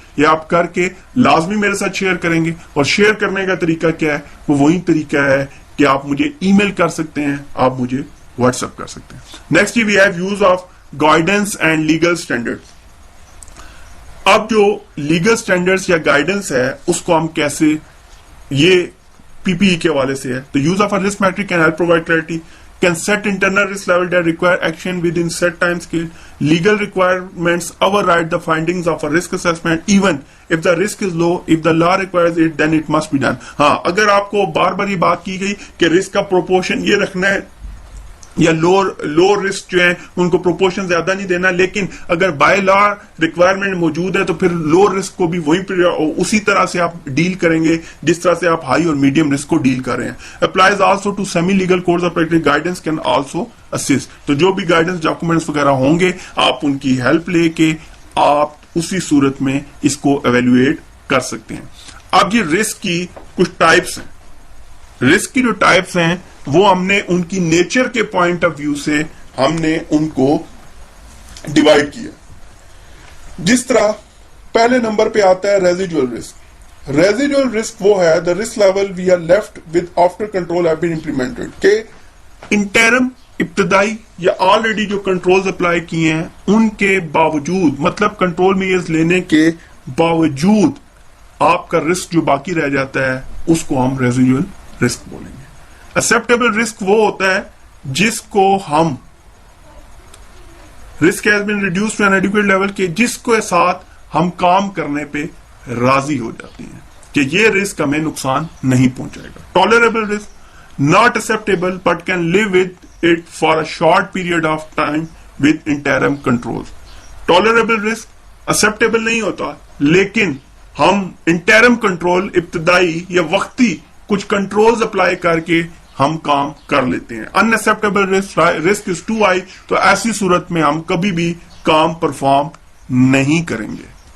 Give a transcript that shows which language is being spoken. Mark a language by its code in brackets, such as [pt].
[ur] یہ آپ کر کے لازمی میرے ساتھ شیئر کریں گے، اور شیئر کرنے کا طریقہ کیا ہے؟ وہ وہی طریقہ ہے کہ آپ مجھے ای میل کر سکتے ہیں، آپ مجھے واٹس ایپ کر سکتے ہیں. [en] Next we have use of guidance and legal standard. [ur] اب جو لیگل اسٹینڈرڈس یا گائیڈنس ہے اس کو ہم کیسے، یہ پی پی ای کے حوالے سے ہے. [en] تو use of risk metric can help provide clarity, can set internal risk level that require action within set time scale. Legal requirements override the findings of a risk assessment even if the risk is low. If the law requires it, then it must be done. [ur] ہاں، اگر آپ کو بار بار یہ بات کی گئی کہ risk کا پروپورشن یہ رکھنا ہے یا لو رسک جو ہیں ان کو پروپورشن زیادہ نہیں دینا، لیکن اگر بائی لا ریکوائرمنٹ موجود ہے تو پھر لو رسک کو بھی اسی طرح سے آپ ڈیل کریں گے جس طرح سے آپ ہائی اور میڈیم رسک کو ڈیل کر رہے ہیں. [en] Applies also to semi legal codes of practice. Guidance can also assist. [ur] تو جو بھی گائیڈنس ڈاکومنٹس وغیرہ ہوں گے آپ ان کی ہیلپ لے کے آپ اسی صورت میں اس کو ایویلویٹ کر سکتے ہیں. اب یہ رسک کی کچھ ٹائپس ہیں. رسک کی جو ٹائپس ہیں وہ ہم نے ان کی نیچر کے پوائنٹ آف ویو سے ہم نے ان کو ڈیوائڈ کیا. جس طرح پہلے نمبر پہ آتا ہے ریزیڈول رسک. [en] residual risk [ur] وہ ہے [en] the risk level we are left with after control have been implemented. [ur] کہ انٹرم ابتدائی یا آلریڈی جو کنٹرولز اپلائی کیے ہیں ان کے باوجود، مطلب کنٹرول میئرز لینے کے باوجود آپ کا رسک جو باقی رہ جاتا ہے اس کو ہم ریزیڈول رسک بولیں گے. ایکسپٹیبل رسک وہ ہوتا ہے جس کو ہم [en] risk has been reduced to an adequate level [ur] کہ جس کے ساتھ ہم کام کرنے پہ راضی ہو جاتے ہیں کہ یہ رسک ہمیں نقصان نہیں پہنچائے گا. [en] Tolerable risk not acceptable but can live with it for a short period of time with interim controls. [ur] Tolerable risk acceptable نہیں ہوتا لیکن ہم انٹرم کنٹرول ابتدائی یا وقتی کچھ کنٹرولز اپلائی کر کے ہم کام کر لیتے ہیں. [en] unacceptable risk is too high [ur] تو ایسی صورت میں ہم کبھی بھی کام پرفارم نہیں کریں گے.